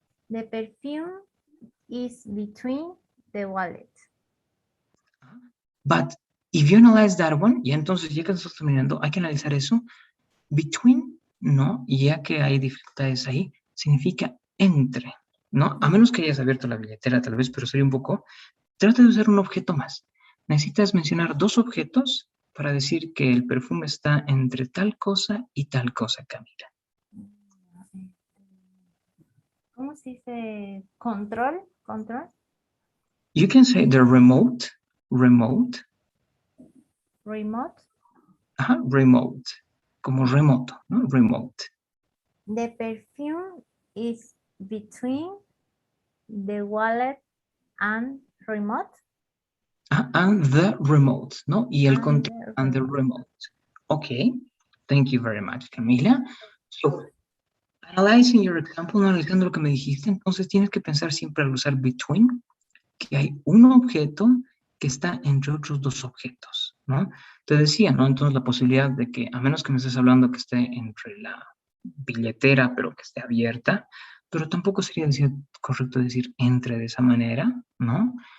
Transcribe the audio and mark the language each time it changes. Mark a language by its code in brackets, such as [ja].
[en] The perfume is between the wallet. But if you analyze that one, [es] y entonces ya que estás terminando, hay que analizar eso. Between, no, y ya que hay dificultades ahí, significa entre, ¿no? A menos que hayas abierto la billetera tal vez, pero sería un poco. Trata de usar un objeto más. Necesitas mencionar dos objetos para decir que el perfume está entre tal cosa y tal cosa, Camila. ¿Cómo se dice? Control, control, [en] You can say the remote, remote, remote. [es] ajá, remote, como remoto, ¿no? [en] Remote. The perfume is between the wallet and remote. And the remote, [es] ¿no? Y el [en] And control the and the remote. remote. Okay, thank you very much, Camila. So, analyzing your example, [es] analizando lo que me dijiste, entonces tienes que pensar siempre al usar between, que hay un objeto que está entre otros dos objetos, ¿no? Te decía, ¿no? Entonces la posibilidad de que, a menos que me estés hablando que esté entre la billetera, pero que esté abierta, pero tampoco sería correcto decir entre de esa manera, ¿no?